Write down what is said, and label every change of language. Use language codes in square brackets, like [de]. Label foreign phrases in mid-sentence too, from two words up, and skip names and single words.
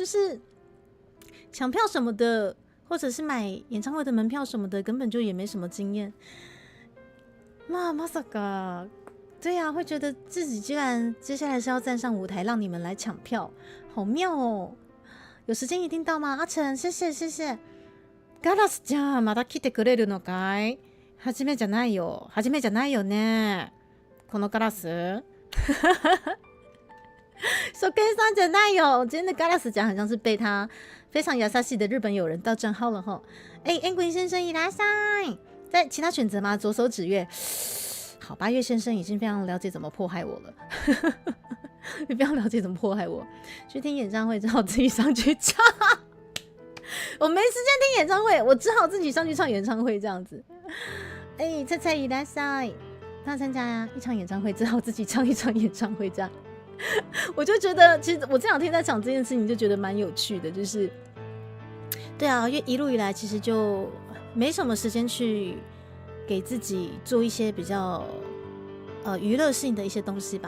[zh] 就是抢票什么的，或者是买演唱会的门票什么的，根本就也没什么经验。まさか，对呀，会觉得自己居然接下来是要站上舞台，让你们来抢票，好妙哦！有时间一定到吗？阿成，谢谢谢谢。 [ja] ガラスちゃん、まだ来てくれるのかい？初めじゃないよ。初めじゃないよね。このガラス。手根さんじゃないよ。 [zh] 今天的ガラス讲好像是被他非常優しい的日本友人盗账号了哈。 [ja] 安鬼先生いらっしゃい。 [zh] 在其他选择吗？左手指月。好，八月先生已经非常了解怎么迫害我了。你非常了解怎么迫害我。去听演唱会只好自己上去唱。我没时间听演唱会，我只好自己上去唱演唱会这样子。 [ja] 菜菜いらっしゃい。 [zh] 他参加一场演唱会，只好自己唱一场演唱会这样。我就觉得，其实我这两天在讲这件事情，就觉得蛮有趣的，就是对啊，因为一路以来其实就没什么时间去给自己做一些比较娱乐性的一些东西吧。